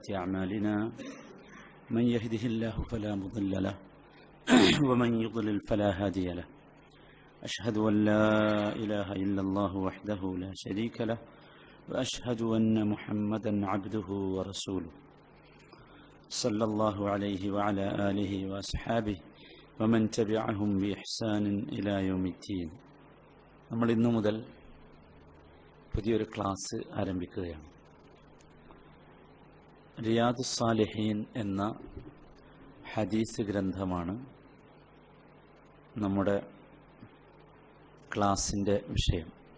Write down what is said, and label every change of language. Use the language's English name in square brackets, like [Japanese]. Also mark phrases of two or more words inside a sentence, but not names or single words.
[Arabic] أعمالنا من يهده الله فلا مضل له ومن يضلل فلا هادي له أشهد أن لا إله إلا الله وحده لا شريك له وأشهد أن محمدا عبده ورسوله صلى الله عليه وعلى آله وأصحابه ومن تبعهم بإحسان إلى يوم الدين. [Malayalam] നമ്മൾ ഇന്നു മുതൽ പുതിയൊരു ക്ലാസ് ആരംഭിക്കുകയാണ്. റിയാദുസ് സാലിഹീൻ എന്ന ഹദീസ് ഗ്രന്ഥമാണ് നമ്മുടെ ക്ലാസിൻ്റെ വിഷയം.